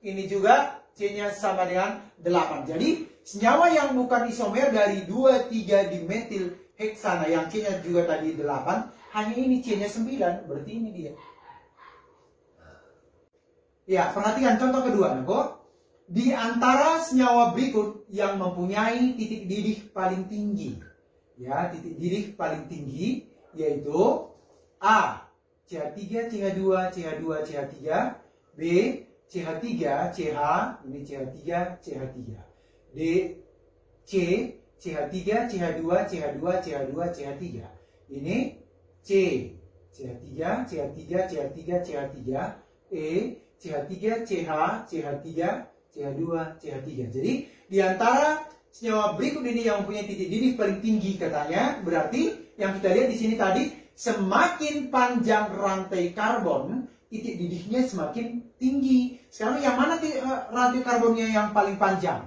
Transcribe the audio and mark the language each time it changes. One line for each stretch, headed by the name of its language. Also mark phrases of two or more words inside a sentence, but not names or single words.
Indonesian: Ini juga C-nya sama dengan 8. Jadi senyawa yang bukan isomer dari 2,3 dimetil heksana yang C-nya juga tadi 8, hanya ini C-nya 9, berarti ini dia. Ya, perhatikan contoh kedua, Nako. Di antara senyawa berikut yang mempunyai titik didih paling tinggi. Ya, titik didih paling tinggi yaitu A, CH3, CH2, CH2, CH3, B, CH3, CH, ini CH3, CH3. D, C, CH3, CH2, CH2, CH2, CH3. Ini C, CH3, CH3, CH3, CH3. E, CH3, CH, CH3, CH2, CH3. Jadi di antara senyawa berikut ini yang mempunyai titik didih paling tinggi katanya, berarti yang kita lihat di sini tadi semakin panjang rantai karbon, titik didihnya semakin tinggi. Sekarang yang mana rantai karbonnya yang paling panjang?